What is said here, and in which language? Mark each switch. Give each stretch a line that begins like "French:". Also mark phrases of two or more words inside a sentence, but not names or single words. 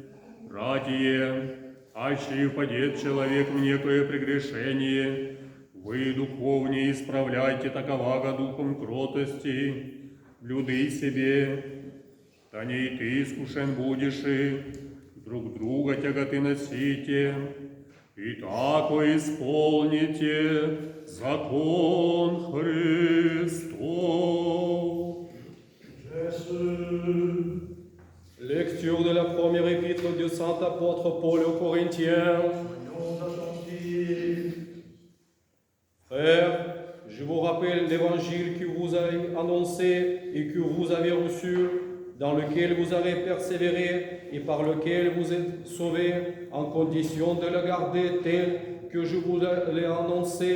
Church Slavic: Братья, аще и впадет человек в некое прегрешение, вы духовнее исправляйте таковаго духом кротости, блюди себе, да не и ты искушен будешь, и друг друга тяготы носите, и тако исполните закон Христов.
French: Lecture de la première épître du saint apôtre Paul aux Corinthiens. Frères, je vous rappelle l'évangile que vous avez annoncé et que vous avez reçu, dans lequel vous avez persévéré et par lequel vous êtes sauvés, en condition de le garder tel que je vous l'ai annoncé.